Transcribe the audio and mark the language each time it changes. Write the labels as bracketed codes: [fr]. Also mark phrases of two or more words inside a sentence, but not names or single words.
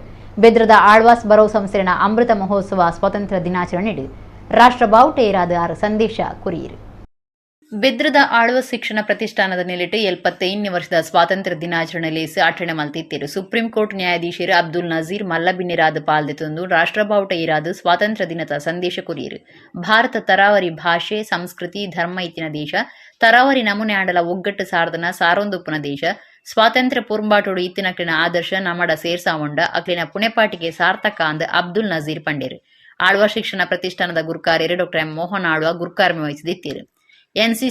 [tcy] ಬೆದ್ರದ ಆಳ್ವಾಸ್ ಬರೋ ಸಂಸ್ಥೆನ ಅಮೃತ ಮಹೋತ್ಸವ ಸ್ವಾತಂತ್ರ್ಯ ದಿನಾಚರಣೆ ರಾಷ್ಟ್ರ ಬಾವುಟೇರಾದ 6 ಸಂದೇಶ ಕೊರಿಯರು. ಬೆದ್ರದ ಆಳ್ವಾಸ್ ಶಿಕ್ಷಣ ಪ್ರತಿಷ್ಠಾನದ ನೆಲೆಟ್ಟು 75ನೇ ವರ್ಷದ ಸ್ವಾತಂತ್ರ್ಯ ದಿನಾಚರಣೆಯಲ್ಲಿ ಆಚರಣೆ ಮಲ್ತಿತ್ತೇರು. ಸುಪ್ರೀಂ ಕೋರ್ಟ್ ನ್ಯಾಯಾಧೀಶರು ಅಬ್ದುಲ್ ನಜೀರ್ ಮಲ್ಲಬಿನ್ನಿರಾದ ಪಾಲ್ದೆ ತಂದು ರಾಷ್ಟ್ರ ಬಾವುಟ ಏರಾದು ಸ್ವಾತಂತ್ರ್ಯ ದಿನದ ಸಂದೇಶ ಕೊರಿಯರು. ಭಾರತ ತರಾವರಿ ಭಾಷೆ, ಸಂಸ್ಕೃತಿ, ಧರ್ಮ ಇತ್ತಿನ ದೇಶ, ತರಾವರಿ ನಮೂನೆ ಆಂಡಲ ಒಗ್ಗಟ್ಟು ಸಾರ್ದನ ಸಾರೊಂದುಪ್ಪುನ ದೇಶ. ಸ್ವಾತಂತ್ರ್ಯ ಪೊರಂಬಾಟೋಡು ಇತ್ತಿನಕ್ಲಿನ ಆದರ್ಶ ನಮ್ಮಡ ಸೇರ್ಸಾವಂಡ ಅಕ್ಲಿನ ಪುಣೆಪಾಟಿಗೆ ಸಾರ್ಥಕ ಅಂದ್ ಅಬ್ದುಲ್ ನಜೀರ್ ಪಂಡೇರು. ಆಳ್ವಾ ಶಿಕ್ಷಣ ಪ್ರತಿಷ್ಠಾನದ ಗುರುಕಾರ್ಯರು ಡಾಕ್ಟರ್ ಎಂ ಮೋಹನ್ ಆಳ್ವಾ ಗುರುಕಾರ್ಮೆ ವಹಿಸಿದಿತ್ತೇರು.